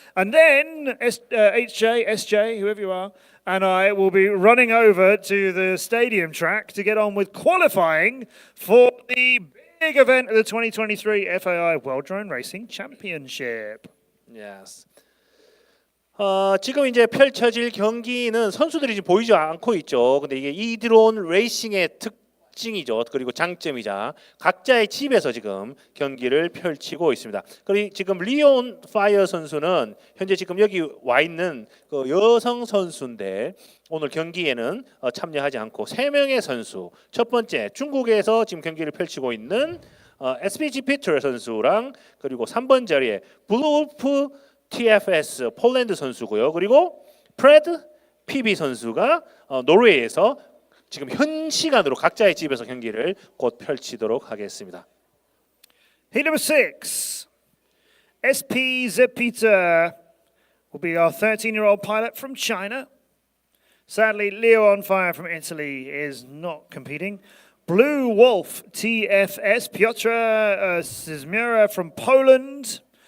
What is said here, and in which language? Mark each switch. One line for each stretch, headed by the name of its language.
English: And then HJ, SJ, whoever you are, and I will be running over to the stadium track to get on with qualifying for the big event of the 2023 FAI World Drone Racing Championship. Yes.
Korean: 지금 이제 펼쳐질 경기는 선수들이 지금 보이지 않고 있죠. 근데 이게 이드론 레이싱의 특징이죠. 그리고 장점이자 각자의 집에서 지금 경기를 펼치고 있습니다. 그리고 지금 리온 파이어 선수는 현재 지금 여기 와 있는 그 여성 선수인데 오늘 경기에는 참여하지 않고 3명의 선수. 첫 번째 중국에서 지금 경기를 펼치고 있는 SPG 피터 선수랑 그리고 3번 자리에 블루울프 TFS 폴란드 선수고요. 그리고 프레드 PB 선수가 노르웨이에서 지금 현 시간으로 각자의 집에서 경기를 곧 펼치도록 하겠습니다.
English: Heat number 6. SP Zepita will be our 13-year-old pilot from China. Sadly, Leo on Fire from Italy is not competing. Blue Wolf TFS, Piotr Sismura from Poland.